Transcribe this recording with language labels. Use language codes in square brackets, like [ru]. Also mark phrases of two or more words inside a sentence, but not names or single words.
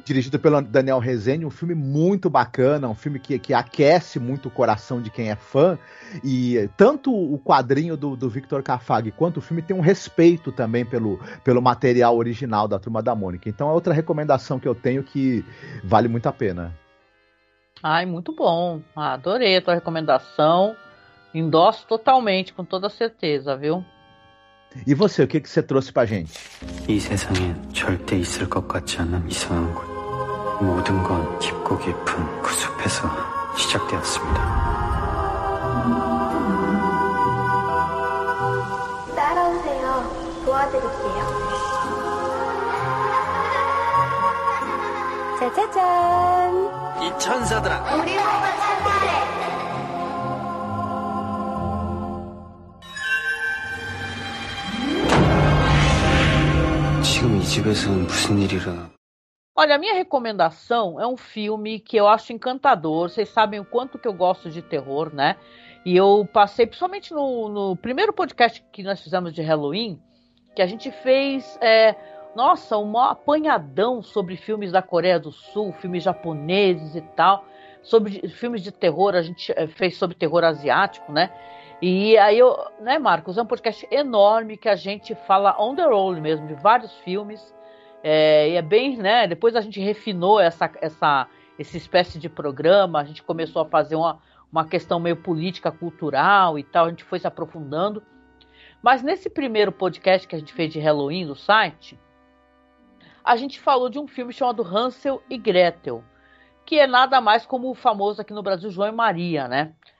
[pt] Dirigido pelo Daniel Rezende, um filme muito bacana, um filme que aquece muito o coração de quem é fã, e tanto o quadrinho do Victor Cafag quanto o filme tem um respeito também pelo material original da Turma da Mônica. Então é outra recomendação que eu tenho que vale muito a pena. Ai, muito bom. Adorei a tua recomendação. Endosso totalmente, com toda certeza, viu? E você, o que você trouxe pra gente? [ko] 이 세상에 절대 있을 것 같지 않은 이상한 곳. 모든 건 깊고 깊은 그 숲에서 시작되었습니다. 따라오세요. 도와드릴게요. 짜자잔. 이 천사들아. 우리 보고 찾으래. 지금 이 집에서는 무슨 일이라. [pt] Olha, a minha recomendação é um filme que eu acho encantador. Vocês sabem o quanto que eu gosto de terror, né? E eu passei, principalmente no primeiro podcast que nós fizemos de Halloween, que a gente fez, um apanhadão sobre filmes da Coreia do Sul, filmes japoneses e tal. Sobre filmes de terror, a gente fez sobre terror asiático, né? E aí, Marcos, é um podcast enorme que a gente fala [en] on the roll [pt] mesmo, de vários filmes. E é bem, né? Depois a gente refinou essa espécie de programa, a gente começou a fazer uma questão meio política, cultural e tal, a gente foi se aprofundando. Mas nesse primeiro podcast que a gente fez de Halloween no site, a gente falou de um filme chamado Hansel e Gretel, que é nada mais como o famoso aqui no Brasil João e Maria, né?